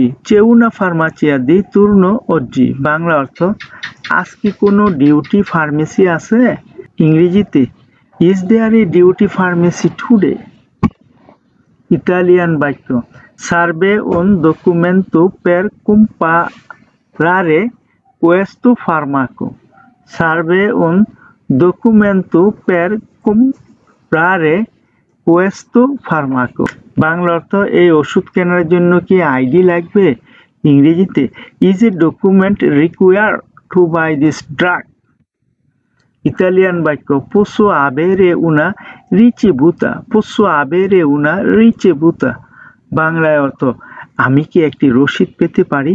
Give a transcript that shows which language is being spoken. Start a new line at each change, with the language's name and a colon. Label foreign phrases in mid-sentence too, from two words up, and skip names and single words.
Italian: C'è una farmacia di turno oggi?
Bangla: বাংলা অর্থ আজকে কোনো
English: duty pharmacy
Bangla: আছে?
English: ইংরেজিতে is there a duty pharmacy today?
Bangla: ইতালিয়ান বাক্য
Italian: serve un documento per comprare questo farmaco? serve un documento per comprare questo farmaco?
Bangla: বাংলা অর্থ এই ওষুধ কেনার জন্য কি আইডি লাগবে?
English: ইংরেজিতে is a document required to buy this drug?
Bangla: ইতালিয়ান বাক্য
Italian: Posso avere una ricevuta? Posso avere una ricevuta?
Bangla: বাংলায় অর্থ আমি কি একটি রসিদ পেতে পারি?